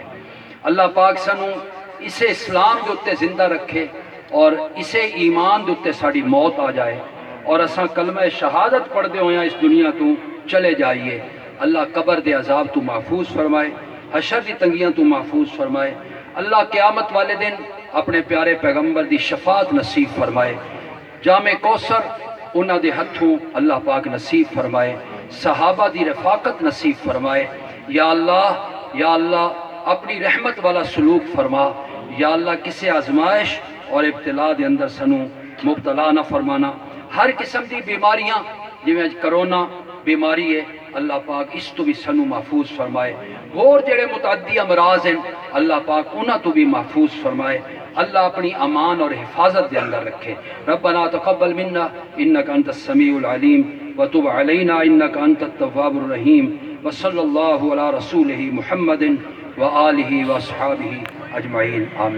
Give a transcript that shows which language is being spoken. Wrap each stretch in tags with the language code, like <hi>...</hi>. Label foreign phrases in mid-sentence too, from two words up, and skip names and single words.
<pa>اللہ پاک سنو اسے اسلام دے اتے زندہ رکھے اور اسے ایمان دے اتے ساڑی موت آ جائے اور اساں کلمہ شہادت پڑھ دے ہویاں اس دنیا تو چلے جائیے. اللہ قبر دے عذاب تو محفوظ فرمائے، حشر دی تنگیاں تو محفوظ فرمائے. اللہ قیامت والے دن اپنے پیارے پیغمبر دی شفاعت نصیب فرمائے. جامع کوثر انہاں دے ہتھوں اللہ پاک نصیب فرمائے، صحابہ دی رفاقت نصیب فرمائے. یا اللہ اپنی رحمت والا سلوک فرما. یا اللہ کسی آزمائش اور ابتلا دے اندر سنو مبتلا نہ فرمانا. ہر قسم دی بیماریاں جویں اج کرونا بیماری ہے اللہ پاک اس تو بھی سنو محفوظ فرمائے. اور جڑے متعدی امراض ہیں اللہ پاک انہاں تو بھی محفوظ فرمائے. اللہ اپنی امان اور حفاظت دے اندر رکھے.</pa> <ar>ربنا تقبل منا انک انت السمیع العلیم وتب علینا انک انت التواب الرحیم. وصلی اللہ علی رسولہ محمد وآلہ واصحابہ اجمعین آمین.</ar>